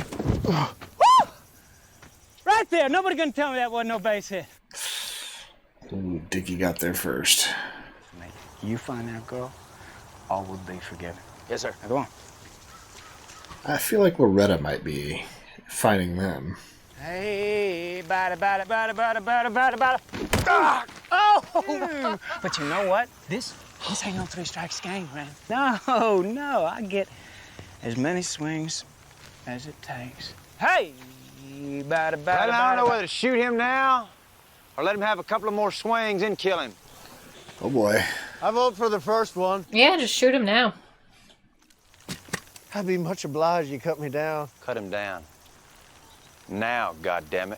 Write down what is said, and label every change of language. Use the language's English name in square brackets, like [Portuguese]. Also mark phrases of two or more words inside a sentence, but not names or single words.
[English] Right there. Nobody gonna tell me that wasn't no base hit. Ooh, Dickie got there first. You find that girl, all will be forgiven. Yes, sir. Now go on. I feel like Loretta might be finding them. Hey, bada, bada, bada, bada, bada, bada, bada. Ah! Oh! But you know what? This ain't no three strikes game, man. No, I get as many swings as it takes. Hey, bada, bada, I don't know bada, whether to shoot him now or let him have a couple of more swings and kill him. Oh boy. I vote for the first one. Yeah, just shoot him now. I'd be much obliged you cut me down. Cut him down. Now, goddammit.